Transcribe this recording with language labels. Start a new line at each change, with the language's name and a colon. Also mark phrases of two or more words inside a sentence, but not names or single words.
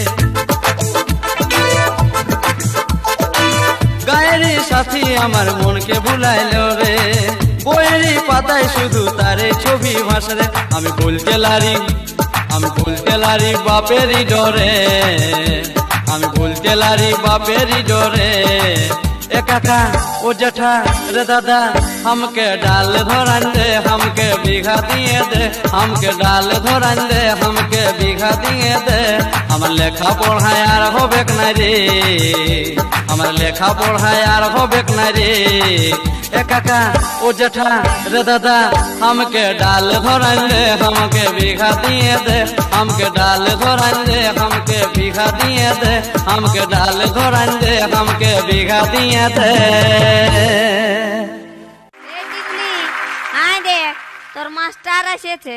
Bangla: গায়েরি সাথী আমার মনকে ভুলাইলো রে, বইয়েরই পাতায় শুধু তারে ছবি ভাসে রে। আমি ভুলতে লারি, আমি ভুলতে লারি বাপেরই ডরে, আমি ভুলতে লারি বাপেরই ডরে।
Bhojpuri: ए काका ओ जेठा रे दादा हमके डाल धरान दे, हमके बीघा दिए दे, हमके डाल धरान दे, हमके बीघा दिए दे।
Bangla: আমার লেখা পড়ায় আর হবে না রে, আমার লেখা পড়ায় আর হবে না রে।
Bhojpuri: ए काका ओ जेठा रे दादा हमके डाल धरान दे, हमके बीघा दिए दे, हमके डाल धरान दे, हमके बीघा दिए दे, हमके डाल धरान दे, हमके बीघा दिए दे।
Bangla: আয় দেখ তোর মাস্টার এসেছে।